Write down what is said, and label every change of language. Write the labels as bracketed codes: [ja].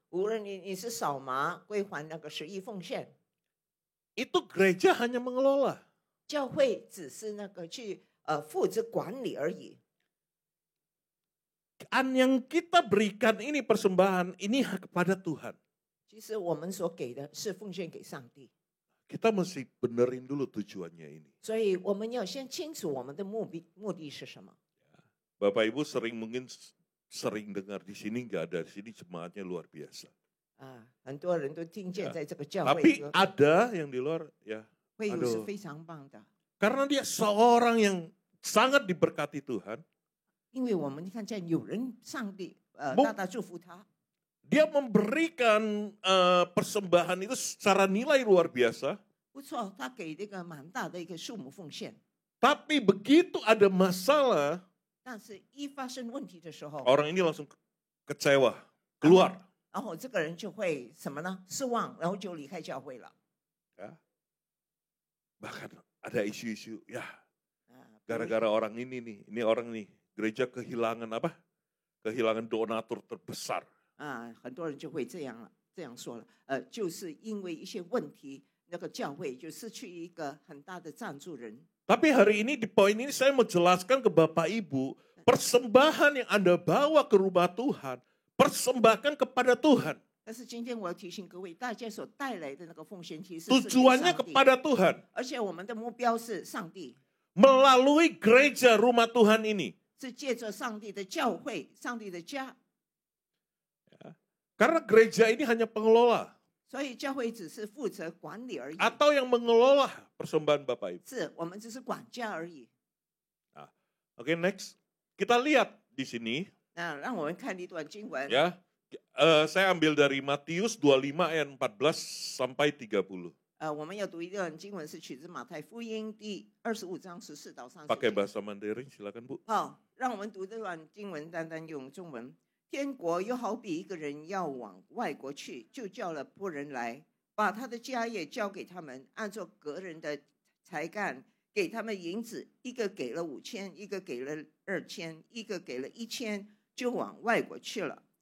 [zh] 无论你是扫码归还那个10亿奉献， [id] itu gereja hanya mengelola. [zh] 教会只是那个去负责管理而已。 [id] Yang kita berikan ini persembahan ini kepada Tuhan. [zh] 其实我们所给的是奉献给上帝， [id] Kita mesti benerin dulu tujuannya ini. [zh] 所以我们要先清楚我们的目的是什么。 [id] Bapak Ibu mungkin sering dengar di sini nggak ada, di sini jemaatnya luar biasa. [zh] 很多人都听见在这个教 [id] Tapi [zh] 会 [id] ada yang di luar ya. [zh] 会友是 [id] aduh. [zh] 非常棒的， [id] Karena dia seorang yang sangat diberkati Tuhan. [zh] 因为我们看见有人上帝不大大祝福他， [id] Dia memberikan persembahan itu secara nilai luar biasa. [zh] 不错，他给这个蛮大的一个数目奉献。 [id] Tapi begitu ada masalah, [zh] 但是一发生问题的时候， [id] orang ini langsung kecewa, keluar. [zh] 然后这个人就会什么呢？失望，然后就离开教会了。 [id] Ya. Bahkan ada isu-isu, ya [zh] 啊，比如 [id] gara-gara orang ini orang nih, gereja kehilangan apa? Kehilangan donatur terbesar. [zh] 很多人就会这样说了，就是因为一些问题，那个教会就失去一个很大的赞助人。 [id] Tapi hari ini di poin ini saya mau jelaskan ke Bapak Ibu, persembahan yang Anda bawa ke rumah Tuhan, persembahkan kepada Tuhan. [zh] 但是今天我要提醒各位，大家所带来的那个奉献，其实是给 [id] Tujuannya [zh] 上帝， [id] kepada Tuhan. [zh] 而且我们的目标是上帝， [id] Melalui gereja rumah Tuhan ini. [zh] 是借着上帝的教会、上帝的家， [id] Karena gereja ini hanya pengelola. [zh] 所以教会只是负责管理而已， [id] Atau yang mengelola persembahan Bapak Ibu. [zh] 是我们只是管家而已。 [id] Oke, next. Kita lihat di sini. [zh] 那让我们看一段经文， [id] Ya, saya ambil dari Matius 25 ayat 14 sampai 30. [zh] 我们要读一段经文，是取自马太福音第25章14到30 [id] Pakai bahasa Mandarin, silakan Bu. [zh] 好，让我们读这段经文，单单用中文。天国又好比一个人要往外国去，就叫了仆人来，把他的家业交给他们，按照个人的才干给他们银子，一个给了5000，一个给了2000，一个给了1000，就往外国去了。